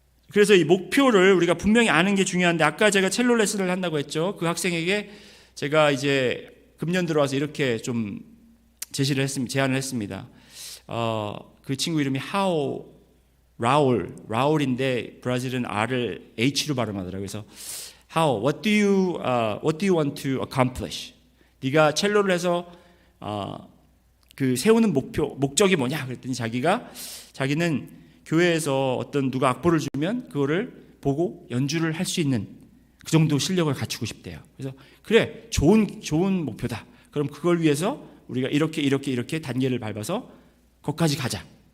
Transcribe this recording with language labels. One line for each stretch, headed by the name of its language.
Korean: 그래서 이 목표를 우리가 분명히 아는 게 중요한데, 아까 제가 첼로 레슨을 한다고 했죠. 그 학생에게 제가 이제 금년 들어와서 이렇게 좀 제안을 했습니다. 그 친구 이름이 라울인데 브라질은 R을 H로 발음하더라고요. 그래서
English: what do you want to accomplish?
Korean: 네가 첼로를 해서 그 세우는 목적이 뭐냐? 그랬더니 자기는 교회에서 어떤 누가 악보를 주면 그거를 보고 연주를 할 수 있는 그 정도 실력을 갖추고 싶대요. 그래서 그래, 좋은 목표다. 그럼 그걸 위해서 우리가 이렇게 단계를 밟아서 거기까지 가자.